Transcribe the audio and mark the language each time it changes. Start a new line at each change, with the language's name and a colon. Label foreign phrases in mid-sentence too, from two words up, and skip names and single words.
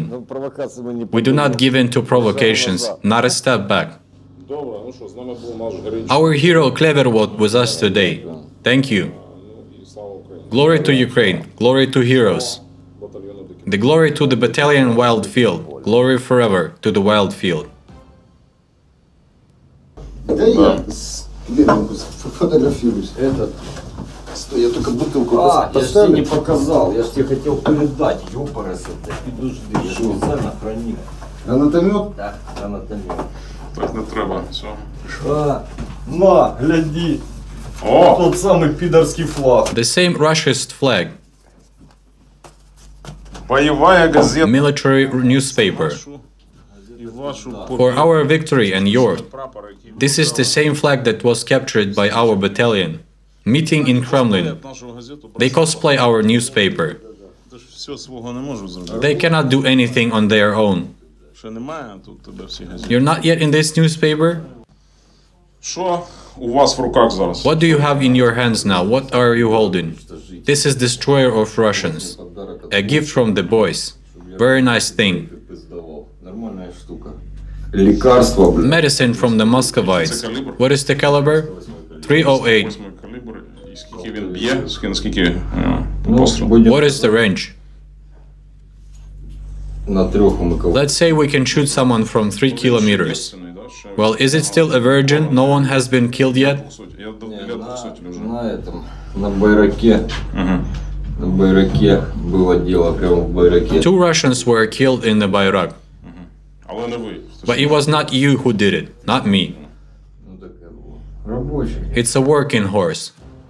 English: We do not give in to provocations, not a step back. Our hero Klever was with us today. Thank you. Glory to Ukraine, glory to heroes. The glory to the battalion Wild Field, glory forever to the Wild Field.
Russian: Я только бутылку я же тебе не показал, я же тебе хотел передать, ёпарасы, подожди, я же специально хранил. Гранатомет? Да, гранатомет.
Ukrainian: Так не треба, все.
Russian: На, гляди, тот самый пидорский флаг.
English: The same Russian flag.
Ukrainian: Бойовая газета.
English: Military newspaper.
Ukrainian: І вашу
English: For our victory and yours.
Ukrainian: прапор, який
English: This is the same flag that was captured by our battalion. Meeting in Kremlin.
Ukrainian: нашу газету.
English: They cosplay our newspaper.
Ukrainian: Ти ж все свого не можу зробити.
English: They cannot do anything on their own.
Ukrainian: Ще немає тут тебе всі газети.
English: You're not yet in this newspaper?
Ukrainian: Що у вас в руках зараз?
English: What do you have in your hands now? What are you holding? This is destroyer of Russians. A gift from the boys. Very nice thing.
Russian: Нормальная штука. Лекарство, блин.
English: Medicine from the Muscovites. What is the caliber? 308.
Ukrainian: 8 калібр. І скільки він б'є? Скільки Ну, постріл?
Russian: будем
English: What is the range?
Russian: на 3 умыкал.
English: Let's say we can shoot someone from 3 kilometers. Well, is it still a virgin? No one has been killed yet?
Ukrainian: Я біля 200 вже.
Russian: На этом, на байраке. На байраке было дело, прямо в байраке.
English: 2 Russians were killed in the Bayrak.
Ukrainian: Але не ви.
English: But it was not you who did it, not me.
Russian: Ну такая была. Рабочий.
English: It's a working horse.